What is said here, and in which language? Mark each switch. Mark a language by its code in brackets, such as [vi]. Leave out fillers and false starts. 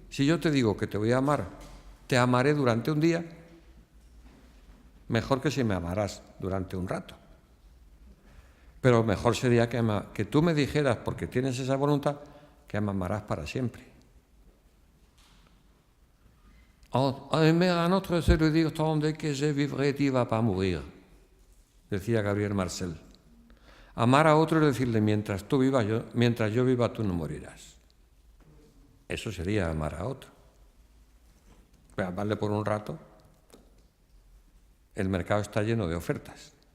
[es] Si yo te digo que te voy a amar, te amaré durante un día, mejor que si me amarás durante un rato. Pero mejor sería que tú me dijeras, porque tienes esa voluntad, que me amarás para siempre. [fr] Un autre, c'est de dire tandis que je vivrai, tu vas pas mourir, [es] decía Gabriel Marcel. Amar a otro es decirle, mientras yo viva, tú no morirás. Eso sería amar a otro. Pero amarle por un rato, el mercado está lleno de ofertas.